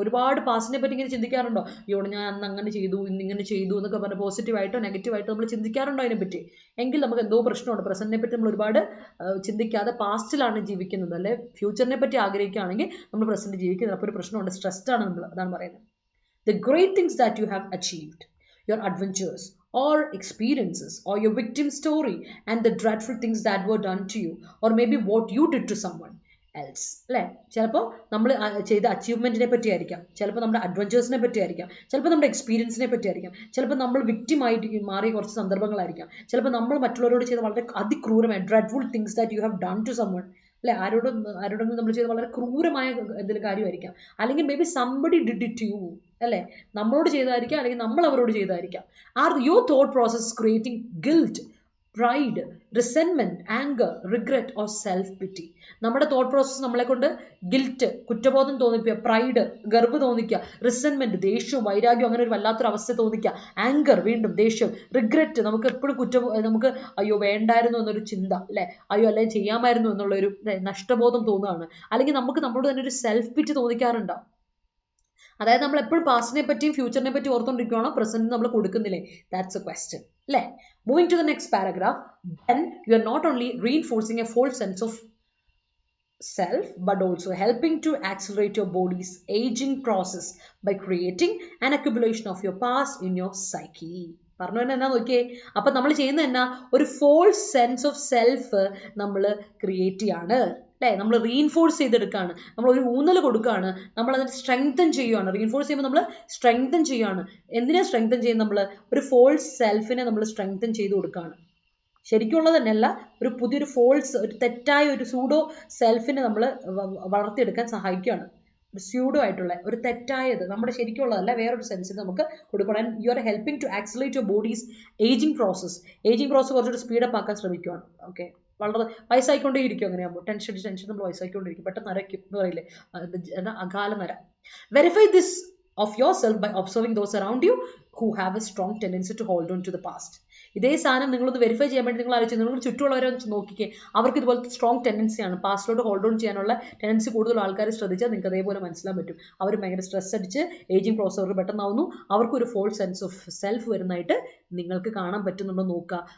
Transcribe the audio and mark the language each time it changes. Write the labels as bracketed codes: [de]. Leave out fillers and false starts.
[ml] ഒരുപാട് പാസ്റ്റിനെ പറ്റി ഇങ്ങനെ ചിന്തിക്കാറുണ്ടോ? ഇവിടെ ഞാൻ അന്ന് അങ്ങനെ ചെയ്തു, ഇന്ന് ഇങ്ങനെ ചെയ്തു എന്നൊക്കെ പറഞ്ഞ് പോസിറ്റീവായിട്ടോ നെഗറ്റീവായിട്ടോ നമ്മൾ ചിന്തിക്കാറുണ്ടോ അതിനെപ്പറ്റി? എങ്കിൽ നമുക്ക് എന്തോ പ്രശ്നമുണ്ട്. പ്രസന്റിനെ പറ്റി നമ്മൾ ഒരുപാട് ചിന്തിക്കാതെ പാസ്റ്റിലാണ് ജീവിക്കുന്നത്, അല്ലെ ഫ്യൂച്ചറിനെ പറ്റി ആഗ്രഹിക്കുകയാണെങ്കിൽ നമ്മൾ പ്രസന്റ് ജീവിക്കുന്നത്. അപ്പോൾ ഒരു പ്രശ്നമുണ്ട്, സ്ട്രെസ്ഡ് ആണ് നമ്മൾ, അതാണ് പറയുന്നത്. [en] The great things that you have achieved, your adventures or experiences or your victim story and the dreadful things that were done to you or maybe what you did to someone else, അല്ലേ. [ml] ചിലപ്പോൾ നമ്മൾ ചെയ്ത അച്ചീവ്മെന്റിനെ പറ്റി ആയിരിക്കാം, ചിലപ്പോൾ നമ്മുടെ അഡ്വഞ്ചേഴ്സിനെ പറ്റി ആയിരിക്കാം, ചിലപ്പോൾ നമ്മുടെ എക്സ്പീരിയൻസിനെ പറ്റി ആയിരിക്കാം, ചിലപ്പോൾ നമ്മൾ വിക്ടിമായിട്ട് മാറിയ കുറച്ച് സന്ദർഭങ്ങളായിരിക്കാം, ചിലപ്പോൾ നമ്മൾ മറ്റുള്ളവരോട് ചെയ്ത വളരെ അതിക്രൂരമായ [en] dreadful things that you have done to someone, [ml] അല്ലെ. ആരോടെങ്കിലും നമ്മൾ ചെയ്ത വളരെ ക്രൂരമായ എന്തെങ്കിലും കാര്യമായിരിക്കാം, അല്ലെങ്കിൽ [en] maybe somebody did it to you, [ml] അല്ലെ. നമ്മളോട് ചെയ്തായിരിക്കാം, അല്ലെങ്കിൽ നമ്മൾ അവരോട് ചെയ്തായിരിക്കാം. [en] Are your thought process creating guilt, pride, resentment, anger, regret or self pity? [ml] നമ്മുടെ തോട്ട് പ്രോസസ്സ് നമ്മളെ കൊണ്ട് ഗിൽറ്റ്, കുറ്റബോധം തോന്നിപ്പിക്കുക, പ്രൈഡ്, ഗർവ് തോന്നിക്കുക, റിസെന്റ്മെന്റ്, ദേഷ്യവും വൈരാഗ്യവും അങ്ങനെ ഒരു വല്ലാത്തൊരു അവസ്ഥ തോന്നിക്കുക, ആങ്കർ വീണ്ടും ദേഷ്യം, റിഗ്രറ്റ് നമുക്ക് എപ്പോഴും നമുക്ക് അയ്യോ വേണ്ടായിരുന്നു എന്നൊരു ചിന്ത, അല്ലെ, അയ്യോ അല്ലെങ്കിൽ ചെയ്യാമായിരുന്നു എന്നുള്ളൊരു നഷ്ടബോധം തോന്നുകയാണ്, അല്ലെങ്കിൽ നമുക്ക് നമ്മളോട് തന്നെ ഒരു സെൽഫ് പിറ്റി തോന്നിക്കാറുണ്ടോ? അതായത് നമ്മൾ എപ്പോഴും പാസ്റ്റിനെ പറ്റിയും ഫ്യൂച്ചറിനെ പറ്റി ഓർത്തുകൊണ്ടിരിക്കുകയാണോ, പ്രസന്റ് നമ്മൾ കൊടുക്കുന്നില്ലേ? [en] That's a question, അല്ലേ. Moving to the next paragraph. Then you are not only reinforcing a false sense of self but also helping to accelerate your body's aging process by creating an accumulation of your past in your psyche. [ml] പറഞ്ഞു തന്നെ എന്നാ നോക്കിയേ. അപ്പൊ നമ്മൾ ചെയ്യുന്നത് എന്നാ, ഒരു false sense of self നമ്മൾ ക്രിയേറ്റ് ചെയ്യാണ്, അല്ലേ. നമ്മൾ റീഇൻഫോഴ്സ് ചെയ്തെടുക്കുകയാണ്, നമ്മൾ ഒരു ഊന്നൽ കൊടുക്കുകയാണ്, നമ്മൾ അതിനെ സ്ട്രെങ്തൻ ചെയ്യുകയാണ്. റീഇൻഫോഴ്സ് ചെയ്യുമ്പോൾ നമ്മൾ സ്ട്രെങ്തൻ ചെയ്യുകയാണ്. എന്തിനാ സ്ട്രെങ്തൻ ചെയ്യുന്നത്? നമ്മൾ ഒരു ഫോൾസ് സെൽഫിനെ നമ്മൾ സ്ട്രെങ്തൻ ചെയ്ത് കൊടുക്കുകയാണ്. ശരിക്കുള്ളത് തന്നെയല്ല, ഒരു പുതിയൊരു ഫോൾസ്, ഒരു തെറ്റായ ഒരു സൂഡോ സെൽഫിനെ നമ്മൾ വളർത്തിയെടുക്കാൻ സഹായിക്കുകയാണ്. ഒരു സ്യൂഡോ ആയിട്ടുള്ള ഒരു തെറ്റായത് നമ്മുടെ ശരിക്കുള്ളതല്ല, വേറൊരു സെൻസിൽ നമുക്ക് കൊടുക്കണം. [en] you are helping to accelerate your body's aging process [ml] കുറച്ചുകൂടി സ്പീഡപ്പ് ആക്കാൻ ശ്രമിക്കുകയാണ്. ഓക്കെ, വളരെ വയസ്സായിക്കൊണ്ടേ ഇരിക്കും. അങ്ങനെയാകുമ്പോൾ ടെൻഷൻ നമ്മൾ വയസ്സായിക്കൊണ്ടിരിക്കും, പെട്ടെന്ന് നരയ്ക്കും എന്ന് പറയില്ലേ, അകാല നര. [en] Verify this of yourself by observing those around you who have a strong tendency to hold on to the past. [ml] ഇതേ സാധനം നിങ്ങളൊന്ന് വെരിഫൈ ചെയ്യാൻ വേണ്ടി നിങ്ങൾ ആലോചിച്ച് നിങ്ങൾ ചുറ്റുമുള്ളവരെ ഒന്ന് നോക്കിക്കേ, അവർക്ക് ഇതുപോലത്തെ സ്ട്രോങ് ടെൻഡൻസിയാണ്, പാസ്റ്റിലോട്ട് ഹോൾഡ് ഓൺ ചെയ്യാനുള്ള ടെൻഡൻസി കൂടുതൽ ആൾക്കാർ ശ്രദ്ധിച്ചാൽ നിങ്ങൾക്ക് അതേപോലെ മനസ്സിലാൻ പറ്റും. അവർ ഭയങ്കര സ്ട്രെസ് അടിച്ച് ഏജിങ് പ്രോസസ് അവർക്ക് പെട്ടെന്നാവുന്നു, അവർക്കൊരു ഫോൾസ് സെൻസ് ഓഫ് സെൽഫ് വരുന്നതായിട്ട് നിങ്ങൾക്ക് കാണാൻ പറ്റുന്നുണ്ടോ നോക്കുക.